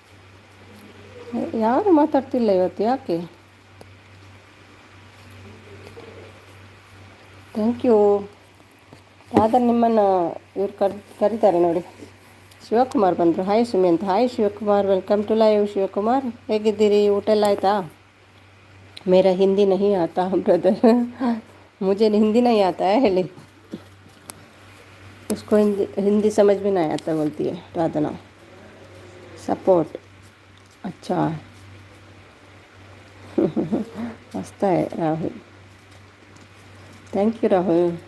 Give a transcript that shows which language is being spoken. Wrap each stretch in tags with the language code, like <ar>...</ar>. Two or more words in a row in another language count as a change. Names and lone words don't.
<kn>ಯಾರು ಮಾತಾಡ್ತಿಲ್ಲ ಇವತ್ತು, ಯಾಕೆ?</kn> <en>thank you.</en> <kn>ರಾಧನ್ ನಿಮ್ಮನ್ನು ಇವ್ರು ಕರೀತಾರೆ ನೋಡಿ. ಶಿವಕುಮಾರ್ ಬಂದರು. ಹಾಯ್ ಸುಮಿ ಅಂತ. ಹಾಯ್ ಶಿವಕುಮಾರ್,</kn> <en>welcome to live.</en> <kn>ಶಿವಕುಮಾರ್ ಹೇಗಿದ್ದೀರಿ? ಊಟ ಎಲ್ಲ ಆಯಿತಾ?</kn> <hi>मेरा हिंदी नहीं आता ब्रदर. ಮುझे हिंदी नहीं आता है ಹೇಳಿ. उसको हिंदी समझ में नहीं आता बोलती है राधना. सपोर्ट अच्छा मस्त है राहुल.</hi> <en>thank you</en> <hi>राहुल.</hi>